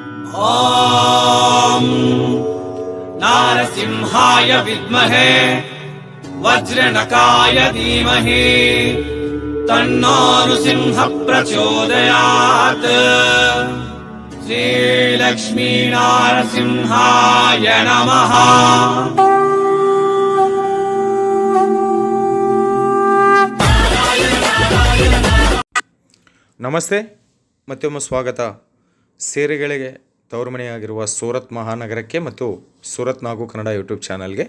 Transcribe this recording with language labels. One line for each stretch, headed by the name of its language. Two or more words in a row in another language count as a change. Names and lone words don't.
Sanskrit: ॐ नारसिंहाय विद्महे वज्रनकाय धीमहि तन्नो नृसिंहः प्रचोदयात्। श्रीलक्ष्मी नारसिंहाय नमः।
Kannada: ನಮಸ್ತೆ, ಮತ್ತೊಮ್ಮೆ ಸ್ವಾಗತ. ಸೀರೆಗಳಿಗೆ ತವರುಮನೆಯಾಗಿರುವ ಸೂರತ್ ಮಹಾನಗರಕ್ಕೆ ಮತ್ತು ಸೂರತ್ ನಾಗು ಕನ್ನಡ ಯೂಟ್ಯೂಬ್ ಚಾನಲ್ಗೆ.